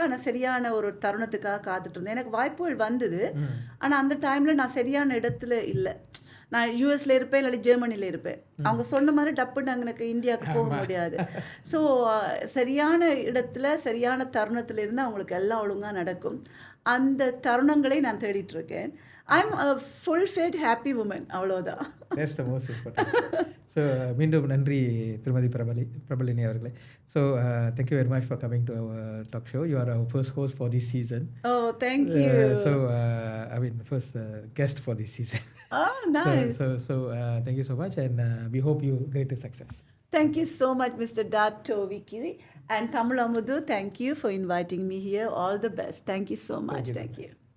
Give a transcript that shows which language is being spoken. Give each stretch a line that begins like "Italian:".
Tamil: ஆனால் சரியான ஒரு தருணத்துக்காக காத்துட்டு இருந்தேன். எனக்கு வாய்ப்புகள் வந்தது, ஆனால் அந்த டைமில் நான் சரியான இடத்துல இல்லை. நான் யூஎஸில் இருப்பேன், இல்லாட்டி ஜெர்மனியில் இருப்பேன். அவங்க சொன்ன மாதிரி டப்புன்னு எனக்கு இந்தியாவுக்கு போக முடியாது. ஸோ சரியான இடத்துல சரியான தருணத்தில் இருந்து அவங்களுக்கு எல்லாம் ஒழுங்காக நடக்கும். அந்த தருணங்களை நான் தேடிட்டுருக்கேன்.
English: I'm a full-fed happy woman.
Tamil: அவ்வளோதான்.
English: That's the most important.
Tamil: So மீண்டும் நன்றி திருமதி பிரபலினி அவர்களே.
English: So thank you very much for coming to our talk show. You are our first host for this season. Oh, thank you. So I mean first guest for this season. Oh, nice. So thank you so much, and we hope you greater success. Thank you so much, Mr. Dato Vicky, and Tamil Amudu. Thank you for inviting me here. All the best. Thank you so much. Thank you.